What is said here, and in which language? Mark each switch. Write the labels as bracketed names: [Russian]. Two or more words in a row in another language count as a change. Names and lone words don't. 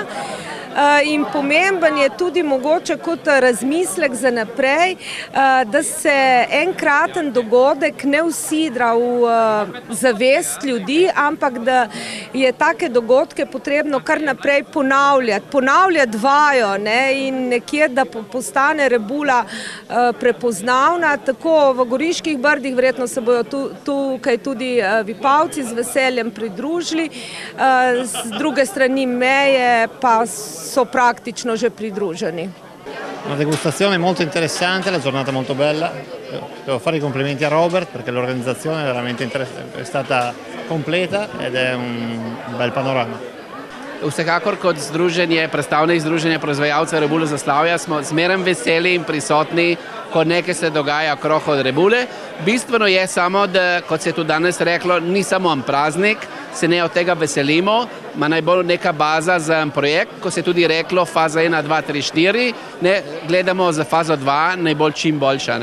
[Slovenian] In pomemben je tudi mogoče kot razmislek za naprej, da se enkraten dogodek ne usidra v zavest ljudi, ampak da je take dogodke potrebno kar naprej ponavljati vajo in nekje, da postane rebula prepoznavna. Tako v Goriških brdih verjetno se bodo tukaj tudi Vipavci z veseljem pridružili, z druge strani meje pa so praktično že pridruženi. [Italian] Una degustazione molto interessante, la giornata molto bella. Devo fare i complimenti a Robert perché l'organizzazione è veramente è stata completa ed è un bel panorama. [Slovenian] Vsekakor kot predstavnik Združenja proizvajalcev rebule Zaslavja smo zmeraj veseli in prisotni, ko nekaj se dogaja okrog od rebule. Bistveno je samo, da, kot se je tudi danes reklo, ni samo en praznik, se ne od tega veselimo, ima najbolj neka baza za en projekt, ko se je tudi reklo faza 1, 2, 3, 4, gledamo za fazo 2 najbolj čim boljša.